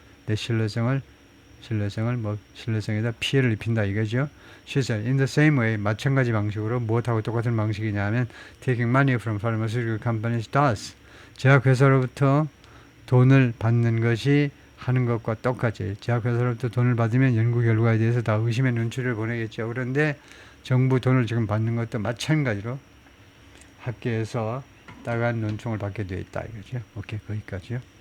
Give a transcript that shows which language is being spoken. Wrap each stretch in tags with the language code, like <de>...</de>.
<ko>내 신뢰성을 신뢰성에다 피해를 입힌다 이거죠.</ko> <en>She said, in the same way,</en> <ko>마찬가지 방식으로 무엇하고 똑같은 방식이냐면</ko> <en>taking money from pharmaceutical companies does.</en> <ko>제약회사로부터 돈을 받는 것이 하는 것과 똑같이 제약회사로부터 돈을 받으면 연구 결과에 대해서 다 의심의 눈초리를 보내겠죠. 그런데 정부 돈을 지금 받는 것도 마찬가지로 학계에서 따가운 논총을 받게 되어 있다 이거죠. 오케이, 거기까지요.</ko>